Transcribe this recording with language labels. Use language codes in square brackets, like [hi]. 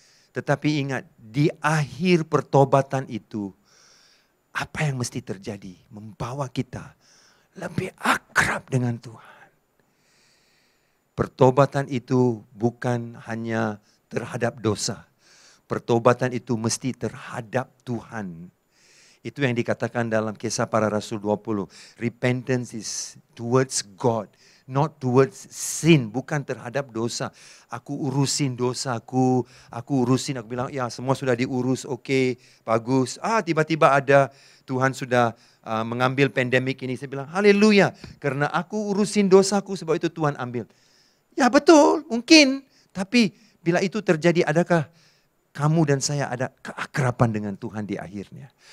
[id] Tetapi ingat, di akhir pertobatan itu, apa yang mesti terjadi? Membawa kita lebih akrab dengan Tuhan. Pertobatan itu bukan hanya terhadap dosa. Pertobatan itu mesti terhadap Tuhan. Itu yang dikatakan dalam Kisah Para Rasul 20. [en] Repentance is towards God, not towards sin. [id] Bukan terhadap dosa. Aku urusin dosaku, aku bilang, ya semua sudah diurus, oke, bagus. Tiba-tiba ada Tuhan sudah mengambil pandemik ini. Saya bilang, haleluya, karena aku urusin dosaku, sebab itu Tuhan ambil. Ya betul, mungkin. Tapi bila itu terjadi, adakah kamu dan saya ada keakraban dengan Tuhan di akhirnya?